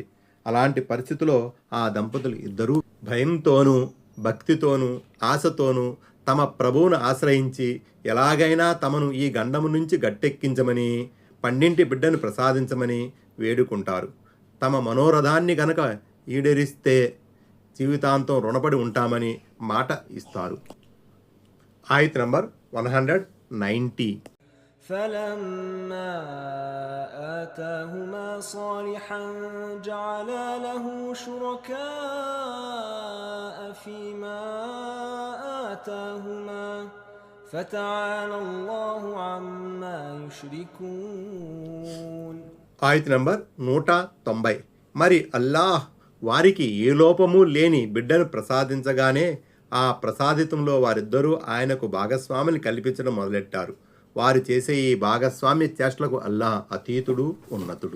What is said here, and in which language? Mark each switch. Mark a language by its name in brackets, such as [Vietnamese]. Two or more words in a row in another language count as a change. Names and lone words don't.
[Telugu] అలాంటి పరిస్థితిలో ఆ దంపతులు ఇద్దరూ భయంతోనూ, భక్తితోనూ, ఆశతోనూ తమ ప్రభువును ఆశ్రయించి ఎలాగైనా తమను ఈ గండము నుంచి గట్టెక్కించమని, పండింటి బిడ్డను ప్రసాదించమని వేడుకుంటారు. తమ మనోరథాన్ని గనక ఈడేరిస్తే జీవితాంతం రుణపడి ఉంటామని మాట ఇస్తారు. ఆయత్ నంబర్ 190 [Arabic] فلما آتاهما صالحا جعلا له شركاء فيما آتاهما فتعالى الله عما يشركون. [Telugu] ఆయత్ నంబర్ 190 మరి అల్లాహ్ వారికి ఏ లోపము లేని బిడ్డను ప్రసాదించగానే ఆ ప్రసాదితంలో వారిద్దరూ ఆయనకు భాగస్వామిని కల్పించడం మొదలెట్టారు. వారు చేసే ఈ భాగస్వామ్య చేష్టలకు అల్లాహ్ అతీతుడు, ఉన్నతుడు.